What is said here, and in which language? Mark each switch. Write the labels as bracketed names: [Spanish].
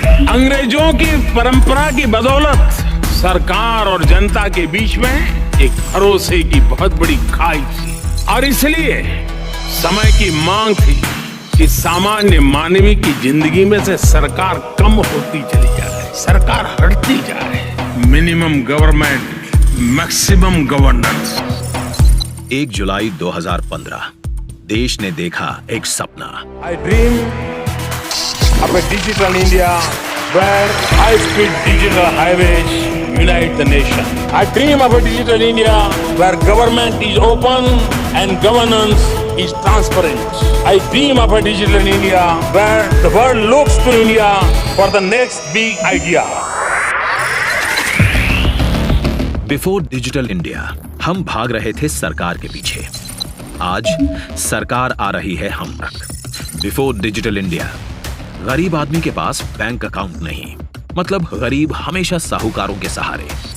[Hindi] अंग्रेजों की परंपरा की बदौलत सरकार और जनता के बीच में एक भरोसे की बहुत बड़ी खाई थी और इसलिए समय की मांग थी कि सामान्य मानवी की जिंदगी में से सरकार कम होती चली जाए, सरकार हटती जाए। Minimum government, maximum governance. 1 जुलाई 2015 देश ने देखा एक सपना। [English] I dream of a digital India where high-speed digital highways unite the nation. I dream of a digital India where government is open and governance is transparent. I dream of a digital India where the world looks to India for the next big idea. [Hindi] Before digital India हम भाग रहे थे सरकार के पीछे। आज सरकार आ रही है हम तक। बिफोर डिजिटल इंडिया गरीब आदमी के पास बैंक अकाउंट नहीं, मतलब गरीब हमेशा साहूकारों के सहारे।